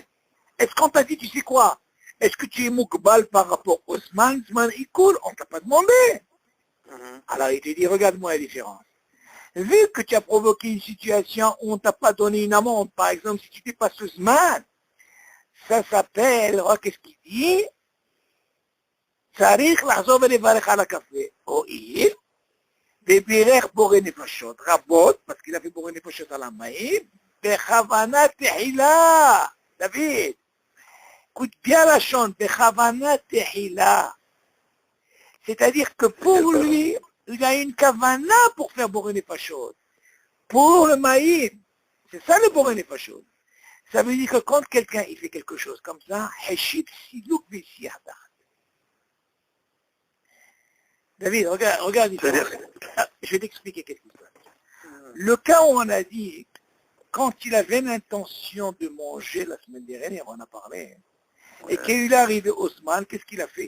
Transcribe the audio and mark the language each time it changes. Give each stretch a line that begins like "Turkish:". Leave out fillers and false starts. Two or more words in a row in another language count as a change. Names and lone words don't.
French: Est-ce qu'on t'a dit, tu sais quoi? Est-ce que tu es moukbal par rapport au Zman il coule? On t'a pas demandé. Alors, il te dit, regarde-moi la différence. vu que tu as provoqué une situation où on ne t'a pas donné une amende, par exemple, si tu dépasses le Zman, ça s'appelle, qu'est-ce qu'il dit?
Hebrew: צריך לחזור ולברך על הקפה, הואיל, ובירך בורא נפשות רבות,
French: parce qu'il a fait בורא
Hebrew: נפשות על המים, בכוונה תחילה, דוד,
French: écoute bien la chante,
Hebrew: בכוונה תחילה,
French: c'est-à-dire que pour lui, il a une kavana pour faire
Hebrew: בורא נפשות,
French: pour le maïm, c'est ça le
Hebrew: בורא נפשות,
French: ça veut dire que quand quelqu'un il fait quelque chose comme ça,
Hebrew: היסח סילוק וסעודה.
French: David, regarde ici. Je vais t'expliquer quelque chose. Le cas où on a dit, quand il avait l'intention de manger, la semaine dernière, on en a parlé, et qu'il est arrivé au Zman, qu'est-ce qu'il a fait?